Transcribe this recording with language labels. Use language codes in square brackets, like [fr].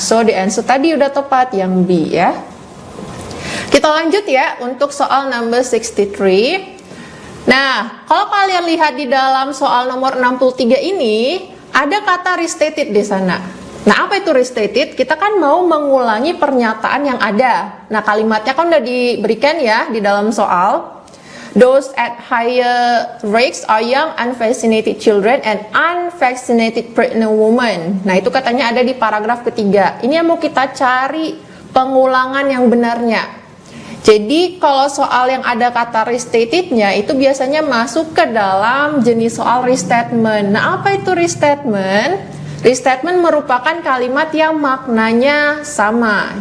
[en] So, the answer [id] tadi udah tepat yang B ya. Kita lanjut ya untuk soal number 63. Nah, kalau kalian lihat di dalam soal nomor 63 ini, ada kata restated di sana. Nah, apa itu restated? Kita kan mau mengulangi pernyataan yang ada. Nah, kalimatnya kan udah diberikan ya di dalam soal. [en] Those at higher risks are young unvaccinated children and unvaccinated pregnant women. [id] Nah, itu katanya ada di paragraf ketiga. Ini yang mau kita cari pengulangan yang benarnya. Jadi, kalau soal yang ada kata restatednya itu biasanya masuk ke dalam jenis soal restatement. Nah, apa itu restatement? Restatement merupakan kalimat yang maknanya sama.